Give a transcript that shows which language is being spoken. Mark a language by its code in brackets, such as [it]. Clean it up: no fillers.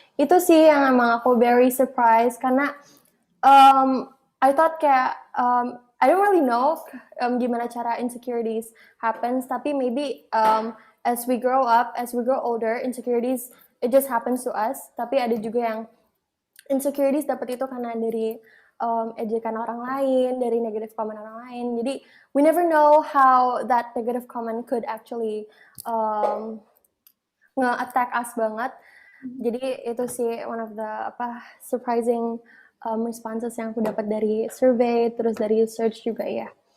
[id] Itu sih yang emang aku [en] very surprised [id] karena [en] I thought [id] kayak [en] I don't really know [id] gimana cara [en] insecurities happens, [id] tapi [en] maybe as we grow up, as we grow older, insecurities it just happens to us. [id] Tapi ada juga yang insecurities dapat itu karena dari ejekan orang lain, dari negative comment orang lain. Jadi [en] we never know how that negative comment could actually nge-attack us [id] banget. Jadi itu sih [en] one of the surprising responses [id] yang aku dapat dari survey, terus dari research juga ya.